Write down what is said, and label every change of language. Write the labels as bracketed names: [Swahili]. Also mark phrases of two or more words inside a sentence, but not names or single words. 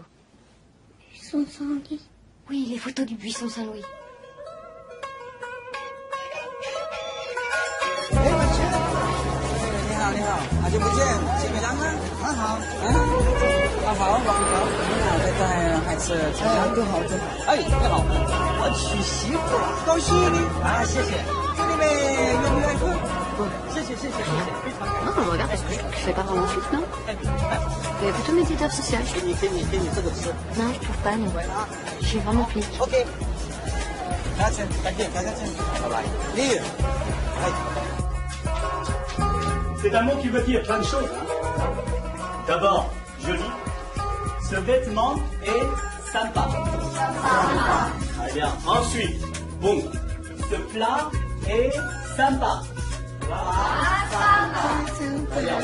[French] Buisson Saint-Louis. Oui, les photos du buisson Saint-Louis. [Chinese] 你好，好久不见，谢美郎呢？很好，好好，你俩在带孩子参加？更好，更好。哎，更好，我娶媳妇了，高兴啊！谢谢，这里面愿不愿意喝？谢谢，非常感谢。 [French] Non, je regarde parce que je trouve que je fais pas vraiment fit, non? Mais plutôt médiateur social. [Chinese] 给你这个吃。 [French] Non, je trouve pas, non. Je suis vraiment plique. [Chinese] OK。再见，再见，拜拜。丽宇，哎。 [French] C'est un mot qui veut dire plein de choses. Hein. D'abord, joli. Ce vêtement est sympa. Très bien. Ensuite, bon. Ce plat est sympa. Très bien.